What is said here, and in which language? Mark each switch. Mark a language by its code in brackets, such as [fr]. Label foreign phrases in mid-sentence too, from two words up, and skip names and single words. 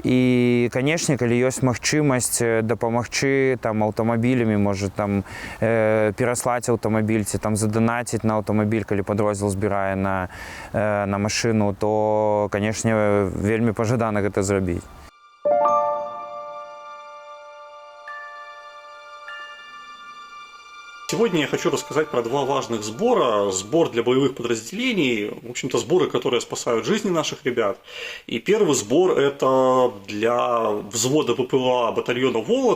[be] І, канешне, калі ёсць магчымасць дапамагчы аўтамабілямі, можа пераслаць аўтамабіль ці заданаціць на аўтамабіль, калі падроздзел збірае на машыну, то, канешне, вельмі пажадана гэта зрабіць. [ru] Сегодня я хочу рассказать про 2 важных сбора. Сбор для боевых подразделений, в общем-то, сборы, которые спасают жизни наших ребят. И первый сбор – это для взвода ППЛА батальона «Волод».